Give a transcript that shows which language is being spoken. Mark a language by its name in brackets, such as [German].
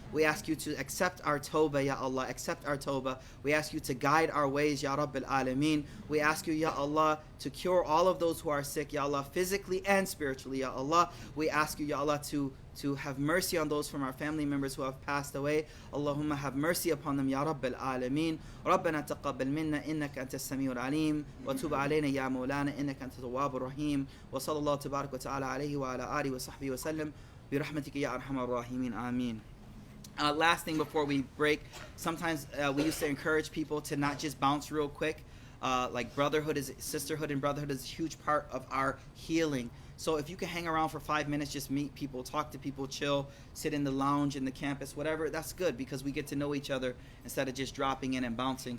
[English] We ask you to accept our tawbah, Ya Allah, accept our tawbah. We ask you to guide our ways, Ya Rabbil Alameen. We ask you, Ya Allah, to cure all of those who are sick, Ya Allah, physically and spiritually, Ya Allah. We ask you, Ya Allah, to have mercy on those from our family members who have passed away. Allahumma have mercy upon them, Ya Rabbil Alameen. [Arabic] ربنا تقبل منا إنك أنت السميع العليم وتب علينا يا مولانا إنك أنت التواب الرحيم وصلى الله تبارك وتعالى عليه وعلى آله وصحبه وسلم برحمتك يا أرحم الراحمين آمين. [English] Last thing before we break, sometimes we used to encourage people to not just bounce real quick. Like sisterhood and brotherhood is a huge part of our healing. So if you can hang around for 5 minutes, just meet people, talk to people, chill, sit in the lounge, in the campus, whatever, that's good because we get to know each other instead of just dropping in and bouncing.